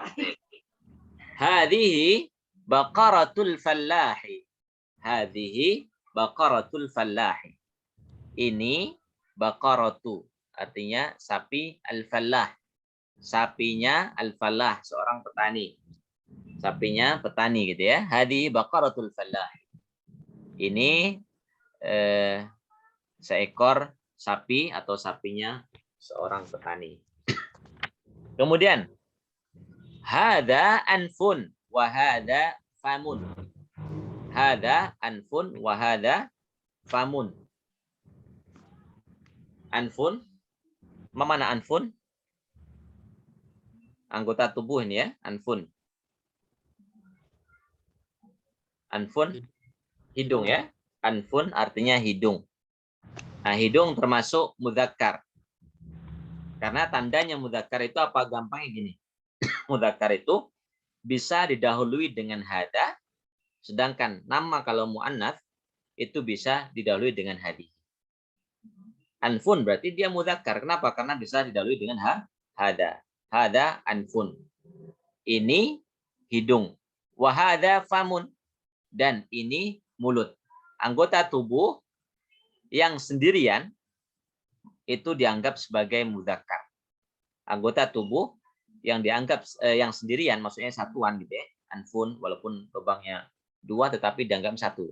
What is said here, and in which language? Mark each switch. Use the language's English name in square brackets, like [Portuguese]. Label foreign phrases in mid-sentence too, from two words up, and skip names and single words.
[Arabic] Hadhihi baqaratul fallahi. Hadhihi baqaratul fallahi. [Indonesian] Ini baqaratu artinya sapi al-fallah. Sapinya al-fallah, seorang petani. Sapinya petani gitu ya. [Arabic] Hadi baqaratul fallah. [Indonesian] Ini seekor sapi atau sapinya seorang petani. [Arabic] Kemudian hada anfun wa hada famun. Hada anfun wa hada famun. [Indonesian] Anfun, mana anfun? Anggota tubuh ini ya, anfun. Anfun, hidung ya. Anfun artinya hidung. Nah, hidung termasuk mudzakkar. Karena tandanya mudzakkar itu apa? Gampangnya gini. Mudzakkar itu bisa didahului dengan hada, sedangkan nama kalau muannats itu bisa didahului dengan hadi. Anfun berarti dia mudzakkar. Kenapa? Karena bisa didahului dengan hada. [Arabic] Hada anfun. [Indonesian] Ini hidung. [Arabic] Wa hada famun. [Indonesian] Dan ini mulut. Anggota tubuh yang sendirian itu dianggap sebagai mudzakkar. Anggota tubuh yang dianggap yang sendirian, maksudnya satuan gitu ya. Anfun, walaupun lubangnya 2 tetapi dianggap 1.